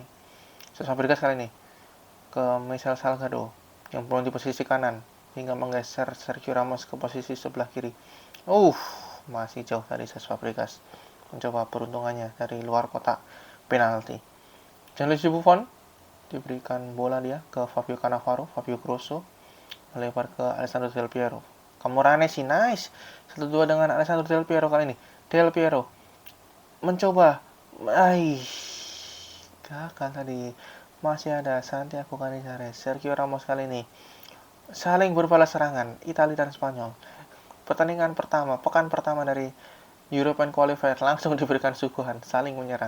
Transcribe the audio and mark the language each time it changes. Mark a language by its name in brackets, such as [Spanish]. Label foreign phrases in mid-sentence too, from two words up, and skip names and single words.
[Indonesian] Cesc Fabregas kali ini ke Michel Salgado yang belum di posisi kanan hingga menggeser Sergio Ramos ke posisi sebelah kiri. Masih jauh dari Cesc Fabregas. Mencoba peruntungannya dari luar kotak penalti. Gianluigi Buffon diberikan bola dia ke Fabio Cannavaro, Fabio Grosso melebar ke Alessandro Del Piero. Camoranesi nice. 1-2 dengan Alessandro Del Piero kali ini. Del Piero mencoba. Gagal tadi. Masih ada Santiago Canizares, Sergio Ramos kali ini saling berbalas serangan, Italia dan Spanyol. Pertandingan pertama, pekan pertama dari [English] European Qualifier [Indonesian] langsung diberikan suguhan, saling menyerang.